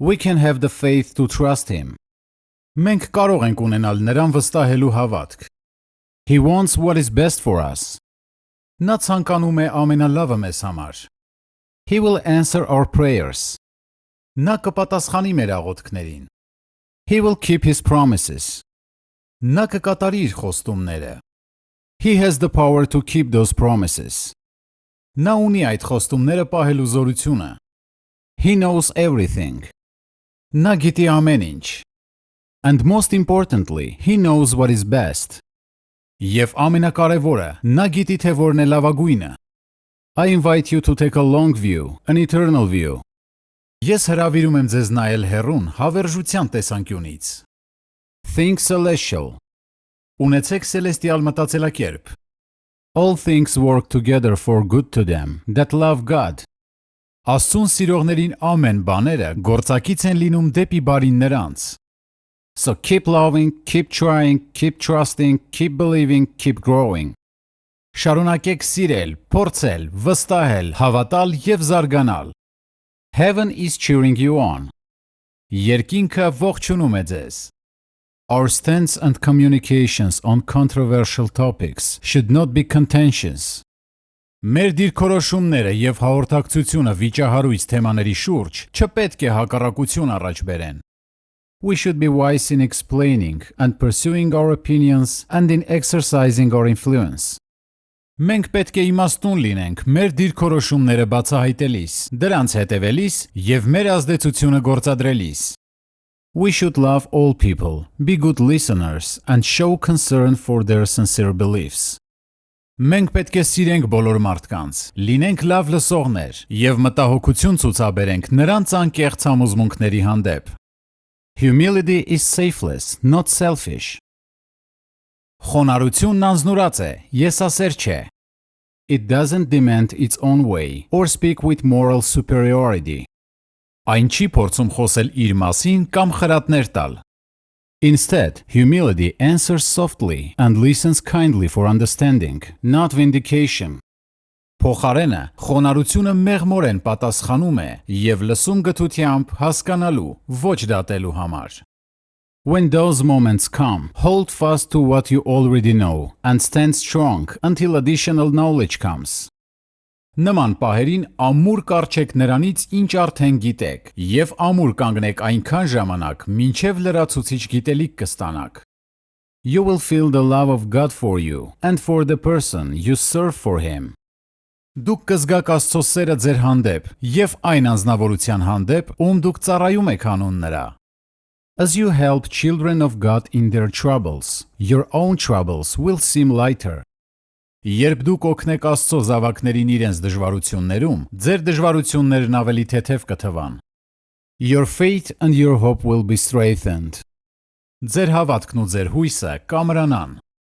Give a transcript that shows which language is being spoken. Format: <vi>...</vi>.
<en>We can have the faith to trust him.</en> <hy>Մենք կարող ենք ունենալ նրան վստահելու հավատք.</hy> <en>He wants what is best for us.</en> <hy>Նա ցանկանում է ամենալավը մեզ համար.</hy> <en>He will answer our prayers.</en> <hy>Նա կպատասխանի մեր աղոթքներին.</hy> <en>He will keep his promises.</en> <hy>Նա կկատարի իր խոստումները.</hy> <en>He has the power to keep those promises.</en> <hy>Նա ունի այդ խոստումները պահելու զորությունը.</hy> <en>He knows everything.</en> <hy>Նա գիտի ամեն ինչ.</hy> <en>And most importantly, he knows what is best.</en> <hy>Եվ ամենակարևորը, նա գիտի թե որն է լավագույնը.</hy> <en>I invite you to take a long view, an eternal view.</en> <hy>Ես հրավիրում եմ ձեզ նայել հեռուն հավերժության տեսանկյունից.</hy> <en>Think celestial.</en> <hy>Ունեցեք սելեստիալ մտածելակերպ.</hy> <en>All things work together for good to them that love God.</en> <hy>Աստծուն սիրողներին ամեն բաները գործակից են լինում դեպի բարին նրանց.</hy> <en>So keep loving, keep trying, keep trusting, keep believing, keep growing.</en> <hy>Շարունակեք սիրել, փորձել, վստահել, հավատալ եւ զարգանալ.</hy> <en>Heaven is cheering you on.</en> <hy>Երկինքը ողջունում է ձեզ.</hy> <en>Our stance and communications on controversial topics should not be contentious.</en> <hy>Մեր դիրքորոշումները եւ հաղորդակցությունը վիճահարույց թեմաների շուրջ չպետք է հակառակություն առաջ բերեն.</hy> <en>We should be wise in explaining and pursuing our opinions and in exercising our influence.</en> <hy>Մենք պետք է իմաստուն լինենք մեր դիրքորոշումները բացահայտելիս, դրանց հետևելիս եւ մեր ազդեցությունը գործադրելիս.</hy> <en>We should love all people, be good listeners and show concern for their sincere beliefs.</en> <hy>Մենք պետք է սիրենք բոլոր մարդկանց, լինենք լավ լսողներ եւ մտահոգություն ցուցաբերենք նրանց անկեղծ համոզմունքների հանդեպ.</hy> <en>Humility is selfless, not selfish.</en> <hy>Խոնարհությունն անձնուրաց է, եսասեր չէ.</hy> <en>It doesn't demand its own way or speak with moral superiority.</en> <hy>Այն չի փորձում խոսել իր մասին կամ խրատներ տալ.</hy> <en>Instead, humility answers softly and listens kindly for understanding, not vindication.</en> <hy>Փոխարենը, խոնարհությունը մեղմորեն պատասխանում է եւ լսում գթությամբ հասկանալու, ոչ դատելու համար.</hy> <en>When those moments come, hold fast to what you already know and stand strong until additional knowledge comes.</en> <hy>Նման պահերին ամուր կառչեք նրանից, ինչ արդեն գիտեք, եւ ամուր կանգնեք այնքան ժամանակ, մինչեւ լրացուցիչ գիտելիք կստանաք.</hy> <en>You will feel the love of God for you and for the person you serve for him.</en> <hy>Դուք կզգաք Աստծո սերը ձեր հանդեպ եւ այն անձնավորության հանդեպ, ում դուք ծառայում եք հանուն նրա.</hy> <en>As you help children of God in their troubles, your own troubles will seem lighter.</en> <hy>Երբ դուք օգնեք Աստծո զավակներին իրենց դժվարություններում, ձեր դժվարություններն ավելի թեթև կթվան.</hy> <en>Your faith and your hope will be strengthened.</en> <hy>Ձեր հավատքն ու ձեր հույսը կամրանան.</hy>